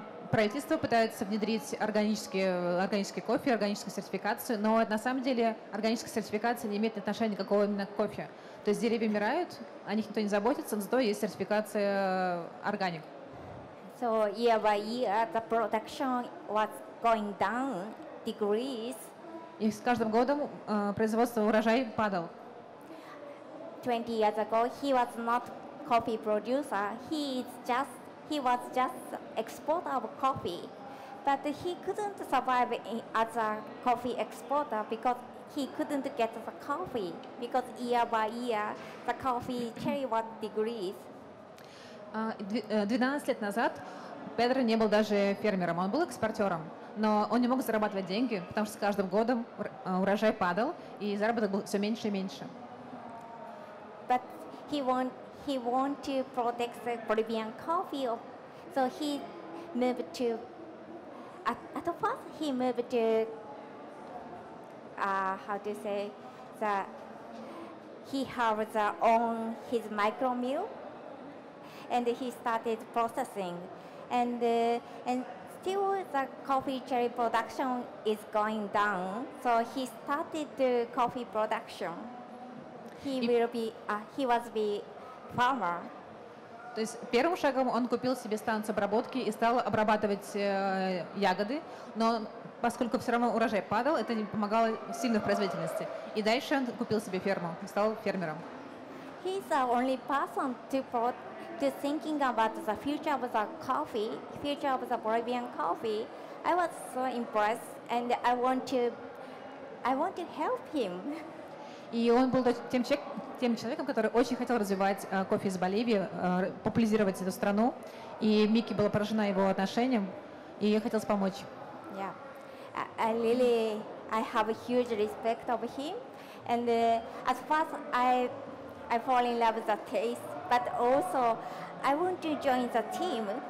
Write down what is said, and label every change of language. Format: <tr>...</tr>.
<ru>Правительство пытается внедрить органический кофе, органическую сертификацию, но на самом деле органическая сертификация не имеет отношения никакого именно к кофе. То есть деревья умирают, о них никто не заботится, но зато есть сертификация органик.</ru> <en>So year by year, the production was going down degrees.</en> <ru>И с каждым годом производство урожая падал.</ru> <en>20 years ago, he was not coffee producer. He was just exporter of coffee, but he couldn't survive as a coffee exporter because he couldn't get the coffee, because year by year the coffee cherry was degrees.</en> <ru>12 лет назад Педро не был даже фермером, он был экспортером, но он не мог зарабатывать деньги, потому что с каждым годом урожай падал, и заработок был все меньше и меньше.</ru> <en>But he want to protect the Bolivian coffee, so he moved to. At first, he moved to. How to say, he has his micro mill, and he started processing, and still the coffee cherry production is going down. So he started the coffee production. He was be farmer.</en> <ru>То есть первым шагом он купил себе станцию обработки и стал обрабатывать ягоды, но поскольку все равно урожай падал, это не помогало сильно в производительности. И дальше он купил себе ферму, стал фермером.</ru> <en>He's the only person to thinking about the future of the coffee, future of the Bolivian coffee. I was so impressed, and I want to help him.</en> <ru>И он был тем человеком, который очень хотел развивать кофе из Боливии, популяризировать эту страну. И Мики была поражена его отношением, и ей хотелось помочь.</ru> <en>Yeah, I have a huge respect of him, and at first I fall in love with the taste, but also I want to join the team.</en>